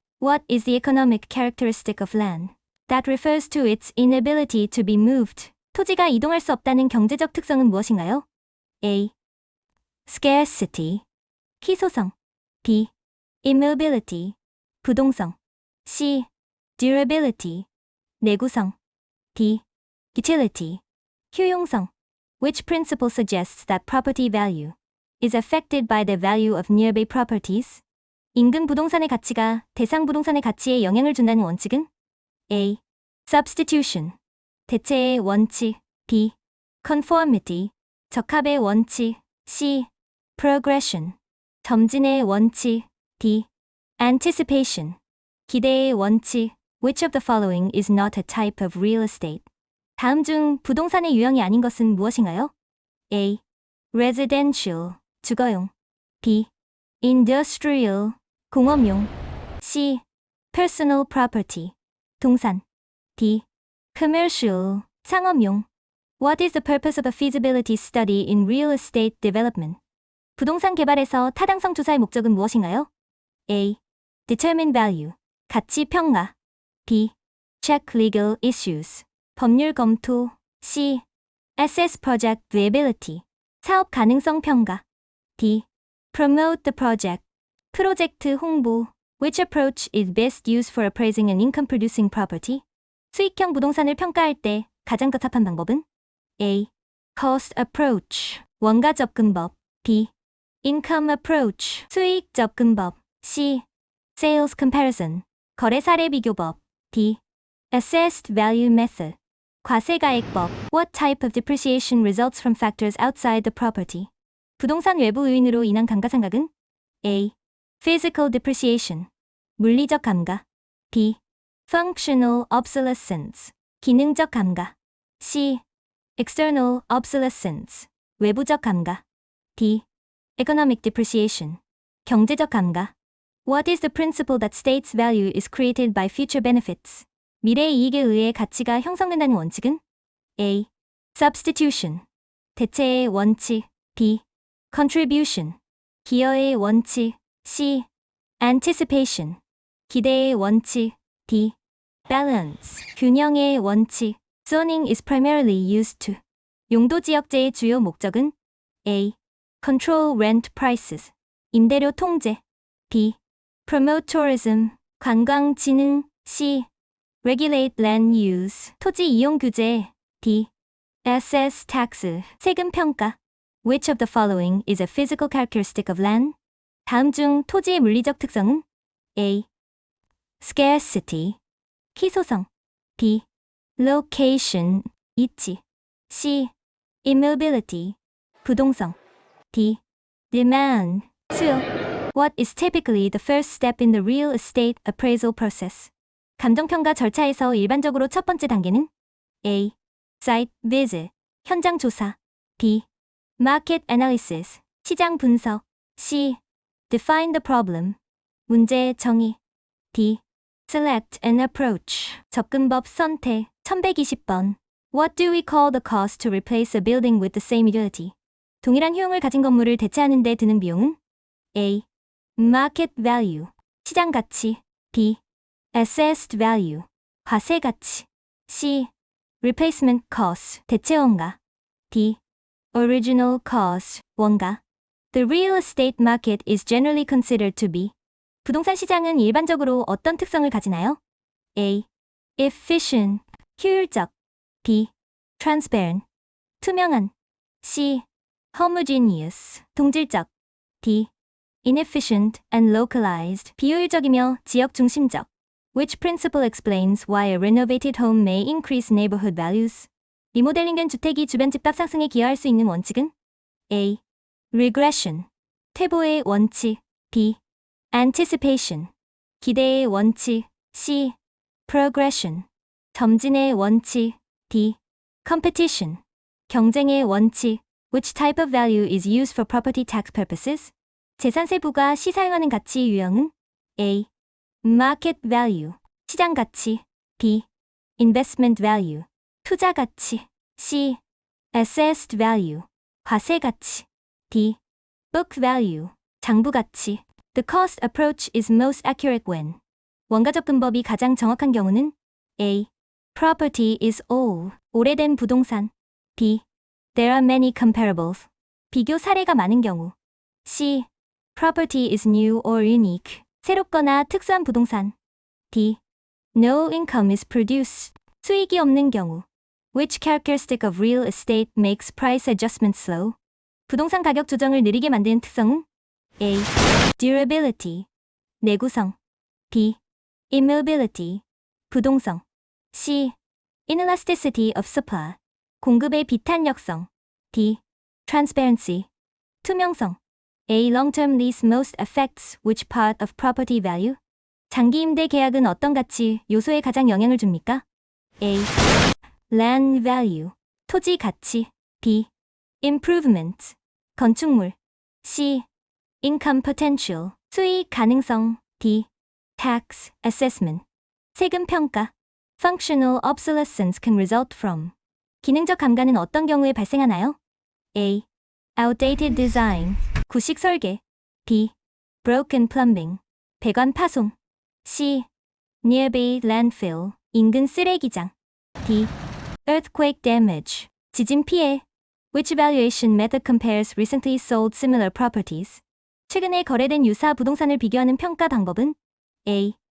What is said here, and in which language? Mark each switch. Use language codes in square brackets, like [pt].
[en] What is the economic characteristic of land? That refers to its inability to be moved. [ko] 토지가 이동할 수 없다는 경제적 특성은 무엇인가요? [en] A. Scarcity. [ko] 희소성. [en] B. Immobility. [ko] 부동성. [en] C. Durability. [ko] 내구성. [en] D. Utility. [ko] 효용성. [en] Which principle suggests that property value is affected by the value of nearby properties? [ko] 인근 부동산의 가치가 대상 부동산의 가치에 영향을 준다는 원칙은? [en] A. Substitution. [ko] 대체의 원칙. [en] B. Conformity. [ko] 적합의 원칙. C. [en] Progression. [ko] 점진의 원칙. D. [en] Anticipation. [ko] 기대의 원칙. [en] Which of the following is not a type of real estate? [ko] 다음 중 부동산의 유형이 아닌 것은 무엇인가요? [en] A. Residential. [ko] 주거용. [en] B. Industrial. [ko] 공업용. [en] C. Personal property. [ko] 동산. [en] D. Commercial. [ko] 상업용. [en] What is the purpose of a feasibility study in real estate development? [ko] 부동산 개발에서 타당성 조사의 목적은 무엇인가요? [en] A. Determine value. [ko] 가치 평가. [en] B. Check legal issues. [ko] 법률 검토. [en] C. Assess project viability. [ko] 사업 가능성 평가. [en] D. Promote the project. [ko] 프로젝트 홍보. [en] Which approach is best used for appraising an income-producing property? [ko] 수익형 부동산을 평가할 때 가장 적합한 방법은? [en] A. Cost approach. [ko] 원가 접근법. [en] B. Income approach. [ko] 수익 접근법. [en] C. Sales comparison. [ko] 거래 사례 비교법. [en] D. Assessed value method. [ko] 과세가액법. [en] What type of depreciation results from factors outside the property? [ko] 부동산 외부 요인으로 인한 감가상각은? [en] A. Physical depreciation. [ko] 물리적 감가. [en] B. Functional obsolescence. [ko] 기능적 감가. [en] C. External obsolescence. [ko] 외부적 감가. [en] D. Economic depreciation. [ko] 경제적 감가. [en] What is the principle that states value is created by future benefits? [ko] 미래의 이익에 의해 가치가 형성된다는 원칙은? [en] A. Substitution. [ko] 대체의 원칙. [en] B. Contribution. [ko] 기여의 원칙. C. [en] Anticipation. [ko] 기대의 원칙. D. [en] Balance. [ko] 균형의 원칙. [en] Zoning is primarily used to. [ko] 용도지역제의 주요 목적은? [en] A. Control rent prices. [ko] 임대료 통제. [en] B. Promote tourism. [ko] 관광 진흥. [en] C. Regulate land use. [ko] 토지 이용 규제. D. [en] Assess tax. [ko] 세금 평가. [en] Which of the following is a physical characteristic of land? [ko] 다음 중 토지의 물리적 특성은? [en] A. Scarcity. [ko] 희소성. [en] B. Location. [ko] 위치. [en] C. Immobility. [ko] 부동성. [en] D. Demand. [ko] 수요. [en] What is typically the first step in the real estate appraisal process? [ko] 감정평가 절차에서 일반적으로 첫 번째 단계는? [en] A. Site visit. [ko] 현장 조사. [en] B. Market analysis. [ko] 시장 분석. [en] C. Define the problem. [ko] 문제 정의. [en] D. Select an approach. [ko] 접근법 선택. [en] 1120번. What do we call the cost to replace a building with the same utility? [ko] 동일한 효용을 가진 건물을 대체하는 데 드는 비용은? [en] A. Market value. [ko] 시장 가치. [en] B. Assessed value. [ko] 과세 가치. [en] C. Replacement cost. [ko] 대체 원가. [en] D. Original cost. [ko] 원가. [en] The real estate market is generally considered to be. [ko] 부동산 시장은 일반적으로 어떤 특성을 가지나요? [en] A. Efficient. [ko] 효율적. [en] B. Transparent. [ko] 투명한. [en] C. Homogeneous. [ko] 동질적. [en] D. Inefficient and localized. [ko] 비효율적이며 지역 중심적. [en] Which principle explains why a renovated home may increase neighborhood values? [ko] 리모델링된 주택이 주변 집값 상승에 기여할 수 있는 원칙은? [en] A. Regression. [ko] 퇴보의 원칙. [en] B. Anticipation. [ko] 기대의 원칙. C. [en] Progression. [ko] 점진의 원칙. D. [en] Competition. [ko] 경쟁의 원칙. [en] Which type of value is used for property tax purposes? [ko] 재산세부가 시사용하는 가치 유형은? [en] A. Market value. [ko] 시장 가치. [en] B. Investment value. [ko] 투자 가치. [en] C. Assessed value. [ko] 과세 가치. [en] D. Book value. [ko] 장부 가치. [en] The cost approach is most accurate when [ko] 원가 접근법이 가장 정확한 경우는 [en] A. Property is old. [ko] 오래된 부동산. [en] B. There are many comparables. [ko] 비교 사례가 많은 경우. [en] C. Property is new or unique. [ko] 새롭거나 특수한 부동산. [en] D. No income is produced. [ko] 수익이 없는 경우. [en] Which characteristic of real estate makes price adjustment slow? [ko] 부동산 가격 조정을 느리게 만드는 특성은 A. [en] Durability. [ko] 내구성. [en] B. Immobility. [ko] 부동성. [en] C. Inelasticity of supply. [ko] 공급의 비탄력성. D. [en] Transparency. [ko] 투명성. A. [en] Long-term lease most affects which part of property value? [ko] 장기 임대 계약은 어떤 가치, 요소에 가장 영향을 줍니까? [en] A. Land value. [ko] 토지 가치. [en] B. Improvement. [ko] 건축물. [en] C. Income potential. [ko] 수익 가능성. [en] D. Tax assessment. [ko] 세금 평가. [en] Functional obsolescence can result from. [ko] 기능적 감가는 어떤 경우에 발생하나요? [en] A. Outdated design. [ko] 구식 설계. [en] B. Broken plumbing. [ko] 배관 파손. [en] C. Nearby landfill. [ko] 인근 쓰레기장. [en] D. Earthquake damage. [ko] 지진 피해. [en] Which valuation method compares recently sold similar properties? [ko] 최근에 거래된 유사 부동산을 비교하는 평가 방법은 A.